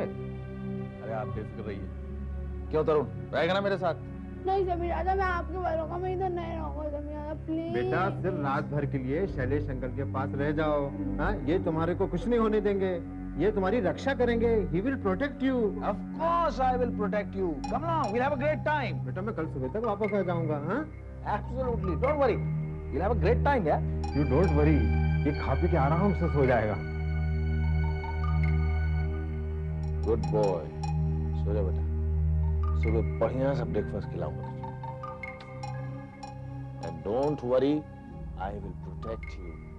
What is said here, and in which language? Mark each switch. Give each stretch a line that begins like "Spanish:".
Hindi: अरे आप बेफिक्र रहिए। क्यों तरुण, रहेगा ना मेरे साथ? नहीं समीर दादा, मैं आपके भरोसा में इधर नहीं रहूंगा समीर दादा, प्लीज। बेटा सिर्फ रात भर के लिए शैलेश अंकल के पास रह जाओ। हाँ, ये तुम्हारे को कुछ नहीं होने देंगे, ये तुम्हारी रक्षा करेंगे।
English: He will protect you. Of course I will protect you. Come along, we'll have a great time.
Hindi: बेटा मैं कल सुबह तक वापस आ जाऊंगा। हाँ?
English: Absolutely, don't worry. We'll have a great time, yeah. You don't worry.
Hindi: ये खा पी के आराम से सो जाएगा।
English: Good boy.
Hindi: सो जा बेटा। सुबह बढ़िया सा ब्रेकफास्ट खिलाऊंगा तुझे।
English: And don't worry, I will protect you.